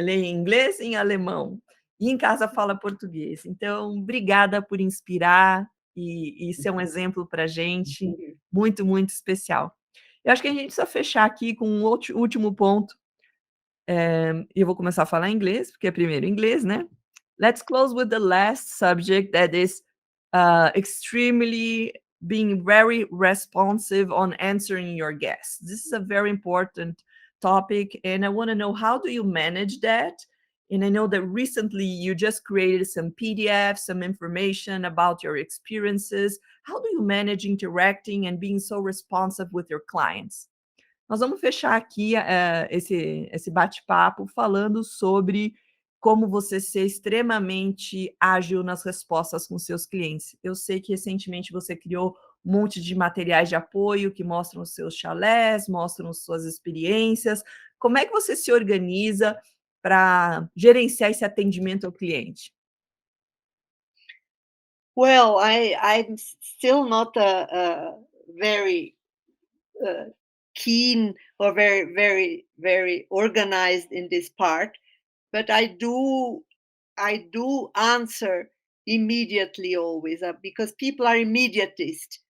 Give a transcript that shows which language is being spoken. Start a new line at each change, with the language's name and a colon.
Portuguese: Lê em inglês e em alemão. E em casa fala português. Então, obrigada por inspirar e ser um exemplo para a gente. Muito, muito especial. Eu acho que a gente precisa fechar aqui com um último ponto. E eu vou começar a falar inglês, porque é primeiro inglês, né?
English: Let's close with the last subject that is extremely being very responsive on answering your guests. This is a very important topic, and I want to know, how do you manage that? And I know that recently you just created some PDFs, some information about your experiences. How do you manage interacting and being so responsive with your clients?
Portuguese: Nós vamos fechar aqui esse bate-papo falando sobre como você ser extremamente ágil nas respostas com seus clientes. Eu sei que recentemente você criou um monte de materiais de apoio que mostram os seus chalés, mostram suas experiências. Como é que você se organiza para gerenciar esse atendimento ao cliente?
English: Well, I'm still not a very keen or very organized in this part, but I do answer immediately always, because people are immediatist.